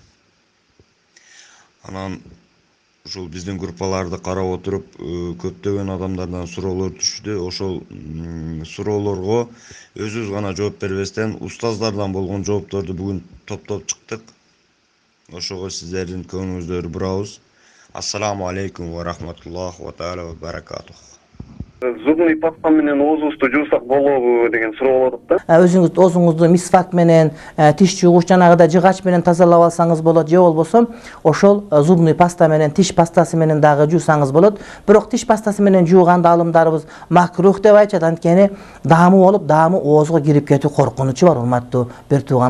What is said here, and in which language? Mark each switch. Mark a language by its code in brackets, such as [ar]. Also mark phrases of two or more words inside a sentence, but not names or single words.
[ky] Анан ушул биздин группаларды карап отуруп көптөгөн адамдардан суроолор түштү. Ошол суроолорго өзүбүз гана жооп бербестен устаздардан болгон жоопторду бүгүн топтоп чыктык. Ошого сиздердин көңүлүңүздөрү бурабыз. [ar] السلام عليكم ورحمة الله وتعالى وبركاته. [ru] Зубный паста [ky] менен оозубузду жуусак болобу деген суроо болот да. Өзүңүз оозуңузду мисвак менен, тиш жуугуч жанагыда жыгач менен тазалап алсаңыз болот, же болбосо ошол [ru] зубный паста [ky] менен, тиш пастасы менен дагы жуусаңыз болот. Бирок тиш пастасы менен жууганда алымдарыбыз макрух деп айтат, анткени даамы болуп, даамы оозго кирип кетүү коркунучу бар, урматтуу бир тууганым.